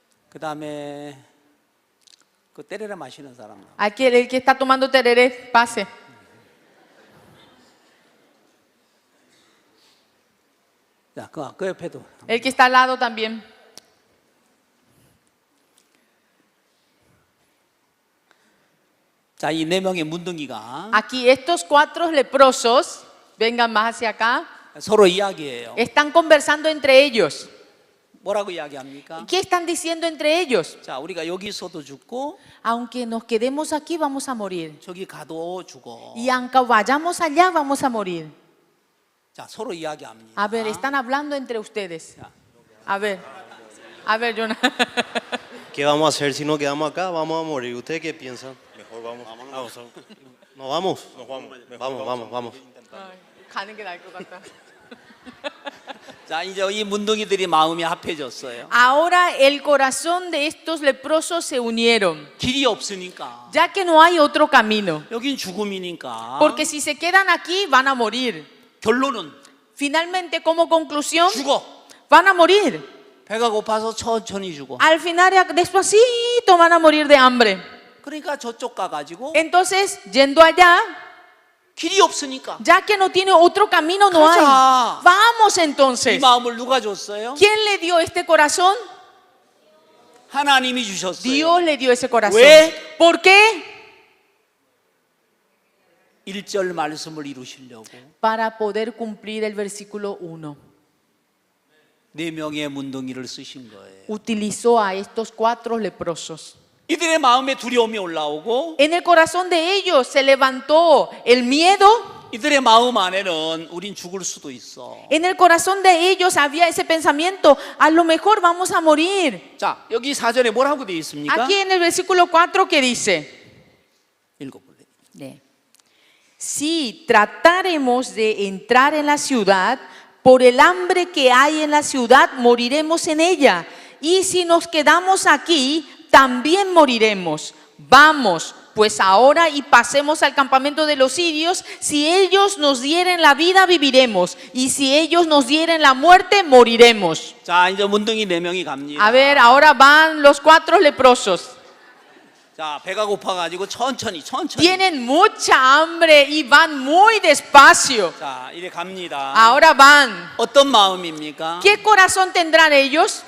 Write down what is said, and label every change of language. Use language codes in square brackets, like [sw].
[ko] 그다음에 그 때레라 마시는 사람. [es] Aquí el que está tomando tereré, pase. [ko] 자, 그 옆에도. [es] El que está al lado también. [ko] 자, 이 4명의 문둥이가 [es] Aquí estos 4 leprosos, vengan más hacia acá, [ko] 서로 이야기해요. [es] están conversando entre ellos. [ko] 뭐라고 이야기합니까? [es] ¿Qué están diciendo entre ellos? [ko] 자, 우리가 여기서도 죽고 [es] Aunque nos quedemos aquí, vamos a morir. [ko] 저기 가도 죽어. [es] Y aunque vayamos allá, vamos a morir. [ko] 자, 서로 이야기합니다. [es] A ver, están hablando entre ustedes. A ver, Jonah. ¿Qué vamos a hacer si nos quedamos acá? Vamos a morir. ¿Ustedes qué piensan? Mejor vamos. Nos vamos. Vamos. [ko] 가는 게 나을 것 같다. 자, 이제 이 문둥이들이 마음이 합해졌어요. [es] Ahora el corazón de estos leprosos se unieron, [ko] 길이 없으니까. [es] ya que no hay otro camino. [ko] 여긴 죽음이니까. [es] Porque si se quedan aquí van a morir. [ko] 결론은 [es] Finalmente, como conclusión, [ko] 죽어. [es] van a morir. [ko] 배가 고파서 천천히 죽어. [es] Al final, despacito van a morir de hambre. [ko] 그러니까 저쪽 가가지고 [es] Entonces, yendo allá, [ko] 길이 없으니까. [es] ya que no tiene otro camino, no hay. [ko] 가자. [es] Vamos [ko] 이 [es] entonces. [ko] 마음을 누가 줬어요? [es] ¿Quién le dio este corazón? [ko] 하나님이 주셨어요. [es] Dios le dio ese corazón. [ko] 왜? [es] ¿Por qué? [ko] 1절 말씀을 이루시려고 [es] Para poder cumplir el versículo 1. [ko] 4명의 문둥이를 쓰신 거예요. [es] Utilizó a estos 4 leprosos. [ko] 이들의 마음에 두려움이 올라오고 [es] En el corazón de ellos se levantó el miedo. [ko] 이들의 마음 안에는 우린 죽을 수도 있어. [es] En el corazón de ellos había ese pensamiento, a lo mejor vamos a morir. [ko] 자, 여기 4절에 뭐라고 되어 있습니까? [es] Aquí en el versículo 4 que dice, [ko] 읽어볼래요. [es] si tratáremos de entrar en la ciudad, por el hambre que hay en la ciudad, moriremos en ella. Y si nos quedamos aquí, también moriremos. Vamos, pues ahora y pasemos al campamento de los sirios. Si ellos nos dieren la vida, viviremos. Y si ellos nos dieren la muerte, moriremos. [ko] 자, 이제 문둥이 4명이 갑니다. [es] A ver, ahora van los 4 leprosos. [ko] 자, 배가 고파가지고 천천히. [es] Tienen mucha hambre y van muy despacio. [ko] 자, 이래 갑니다. [es] Ahora van. [ko] 어떤 마음입니까? [es] ¿Qué corazón tendrán ellos?